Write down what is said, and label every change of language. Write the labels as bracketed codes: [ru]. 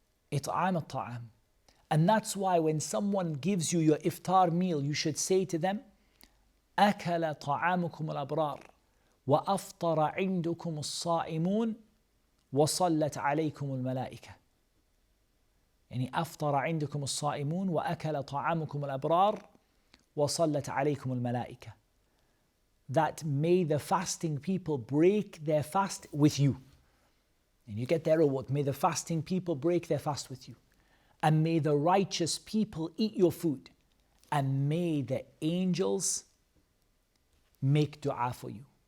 [en] It'am al-ta'am. And that's why when someone gives you your iftar meal, you should say to them, [ar] أكل طعامكم الأبرار وأفطر عندكم الصائمون وصلت عليكم الملائكة. يعني أفطر عندكم الصائمون وأكل طعامكم الأبرار وصلت عليكم الملائكة. [en] That may the fasting people break their fast with you. And you get their reward. May the fasting people break their fast with you. And may the righteous people eat your food. And may the angels make dua for you.